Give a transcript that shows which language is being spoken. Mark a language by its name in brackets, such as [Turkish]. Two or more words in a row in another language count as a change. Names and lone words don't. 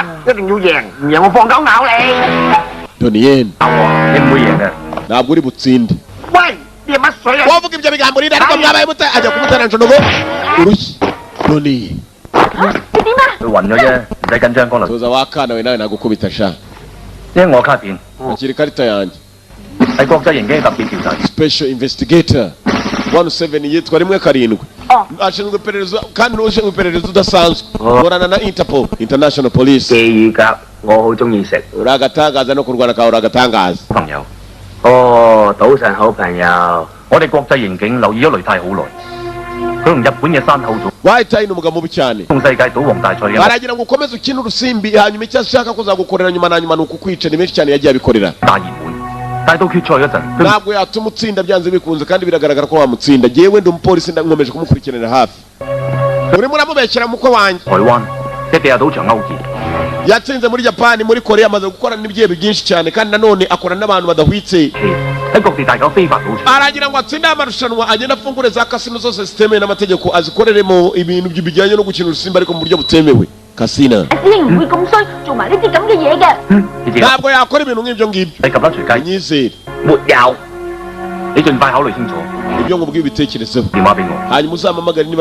[Kinyarwanda] Donien ntabwo uri butsinde wavuga ibyo bigambo rero ariko mwabaye mute ajya kumutera njonogo urushyi Donien tuza wakana we nawe nagukubita sha akiri karita yanjye [English] special investigator [Kinyarwanda] 17 yitwa rimwe karindwi ashinzwe iperereza kandi n'ushinzwe iperereza udasanzwe urana na Interpol [English] International Police [Kinyarwanda] uragatangaza no kurwana kawe uragatangaza [Cantonese] 賭神好朋友我哋國際刑警留意咗雷太好耐佢同日本嘅山口組 [Kinyarwanda] wahitaye ni umugabo mubi cyane [Cantonese] 同世界賭王大賽 [Kinyarwanda] aragira ngo ukomeze ukine urusimbi hanyuma icyo ashaka kuzagukorera nyuma na nyuma nuko kwica ni menshi cyane yagiye abikorera [Cantonese] 大熱門但係到決賽嗰陣 [Kinyarwanda] ntabwo yatuma utsinda byanze bikunze kandi biragaragara ko wamutsinda jewe ndi umupolisi nkomeje kumukurikiranira hafi urimo uramubekera mukwe wanjye [Cantonese] 台灣一地下賭場勾結 [Kinyarwanda] yatsinze muri Japan muri Korea amaze gukorana n'ibyebe byinshi cyane kandi nanone akorana n'abantu badahwitse aragira ngo atsinde amarushanwa agenda afungure za kasino zose zitemewe n'amategeko azikoreremo ibintu bijyanye no gukina urusimbi ariko mu buryo butemewe kasina ntabwo yakora ibintu nk'ibyo ngibyo nyizere ibyo ngubwo ibitekerezeho hanyuma uzampamagare niba